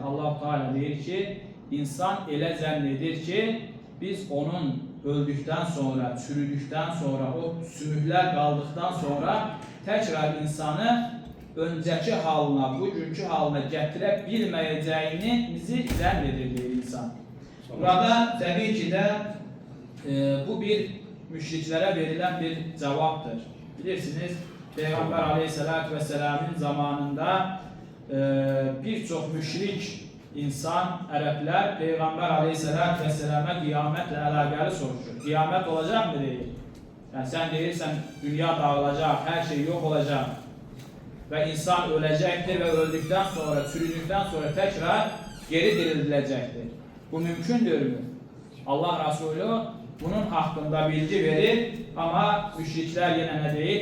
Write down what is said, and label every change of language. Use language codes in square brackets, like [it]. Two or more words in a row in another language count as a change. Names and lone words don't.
[az] Allah Teala deyir ki, insan elə zənn edir ki, biz onun [tr] öldükten sonra, çürüdükten sonra, o sümükler kaldıktan sonra tekrar insanı önceki halına, bugünkü halına [az] gətirə bilməyəcəyini bizi zənn edir deyir insan. [tr] Burada təbii ki də bu bir müşriklere verilen bir cevaptır. [az] Bilirsiniz, Peygamber Aleyhisselatü Vesselam'ın zamanında birçok müşrik İnsan, Ərəblər Peygamber Aleyhisselatü Vesselam'a qiyamətlə əlaqəli soruşur. Qiyamət olacaq mı deyir? [tr] Yani sen [az] deyirsən, dünya dağılacaq, [tr] her şey yok olacaq ve insan ölecektir ve öldükten sonra, çürüdükten sonra tekrar geri dirildiləcəkdir. Bu mümkündür mü? Allah Resulü bunun hakkında bilgi verir ama müşrikler yine ne deyir?